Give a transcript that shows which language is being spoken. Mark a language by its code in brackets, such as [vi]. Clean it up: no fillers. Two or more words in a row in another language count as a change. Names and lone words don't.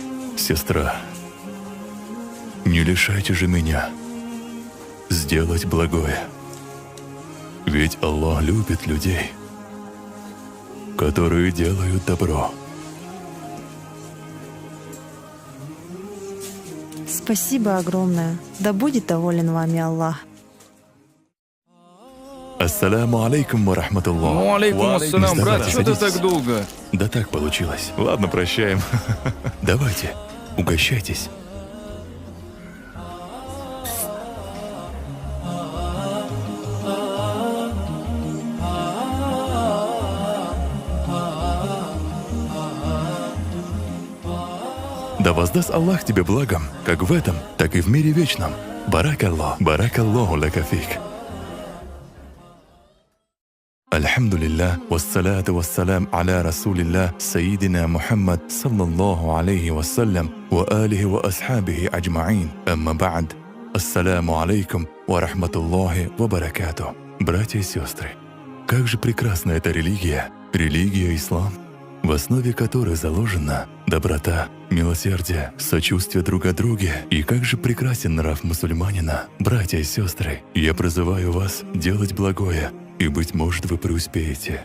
[ru] Сестра, не лишайте же меня сделать благое. Ведь Аллах любит людей, которые делают добро. Спасибо огромное. Да будет доволен вами Аллах. [ar] السلام عليكم ورحمة الله. Ну, عليكم السلام, [ru] Не брат, вставайте, что ты садитесь. так долго? Да так получилось. Ладно, прощаем. Давайте, угощайтесь. Да воздаст Аллах тебе благом, как в этом, так и в мире вечном. [ar] Баракаллах, بارك الله لك فيك. الحمد لله، والصلاة والسلام على رسول الله، سيدنا محمد، صلى الله عليه وسلم، وعلى آله وأصحابه أجمعين، أما بعد. السلام عليكم ورحمة الله وبركاته. [ru] Братья и сестры, как же прекрасна эта религия, религия ислам, в основе которой заложена доброта, милосердие, сочувствие друг к друге. И как же прекрасен нрав мусульманина. Братья и сестры, я призываю вас делать благое, и, быть может, вы преуспеете.